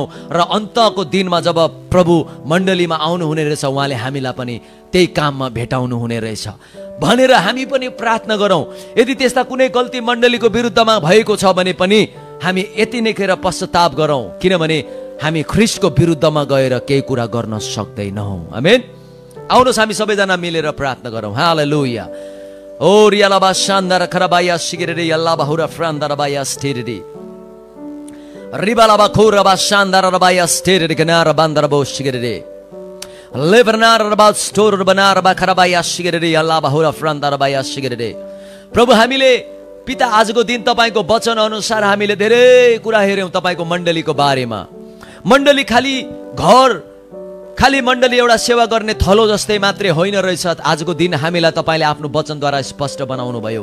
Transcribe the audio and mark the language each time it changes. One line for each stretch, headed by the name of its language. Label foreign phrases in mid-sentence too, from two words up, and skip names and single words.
Nepali: र अन्तको दिनमा जब प्रभु मण्डलीमा आउनु हुने रहेछ उहाँले हामीलाई पनि त्यही काममा भेटाउनु हुने रहेछ भनेर हामी पनि प्रार्थना गरौँ। यदि त्यस्ता कुनै गल्ती मण्डलीको विरुद्धमा भएको छ भने पनि हामी यति नै खेर पश्चाताप गरौँ, किनभने हामी ख्रीष्टको विरुद्धमा गएर केही कुरा गर्न सक्दैनौँ। आमेन। आउनुहोस् हामी सबैजना मिलेर प्रार्थना गरौँ। हालेलुया। ओ रियालाबा शान्दार खराबाया सिगरेरे यल्लाबा हुरा फ्रान्दारबाया स्टेरेरे रिबालाबा खोरबा शान्दार रबाया स्टेरेरे गनार बान्दारबो सिगरेरे लेबरनार रबा स्टोर बनार बा खराबाया सिगरेरे यल्लाबा हुरा फ्रान्दारबाया सिगरेरे। प्रभु हामीले पिता आजको दिन तपाईको वचन अनुसार हामीले धेरै कुरा हेर्यौं तपाईको मण्डलीको बारेमा। मण्डली खाली मण्डली एउटा सेवा गर्ने थलो जस्तै मात्रै होइन रहेछ। आजको दिन हामीलाई तपाईले आफ्नो वचनद्वारा स्पष्ट बनाउनु भयो।